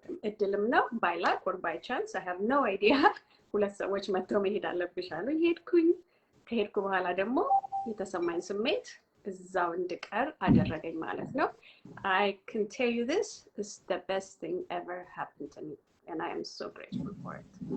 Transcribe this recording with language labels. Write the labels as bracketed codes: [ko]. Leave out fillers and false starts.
[am] እድልም ነው [en] by luck or by chance I have no idea. [am] ሁለት ሰዎች መጥተው መሄድ አለብሽ አሉ. ከሄድኩ በኋላ ደግሞ የተሰማኝ ስሜት እዛው እንድቀር አደረገኝ ማለት ነው. [en] I can tell you this is the best thing ever happened to me and I am so grateful for it.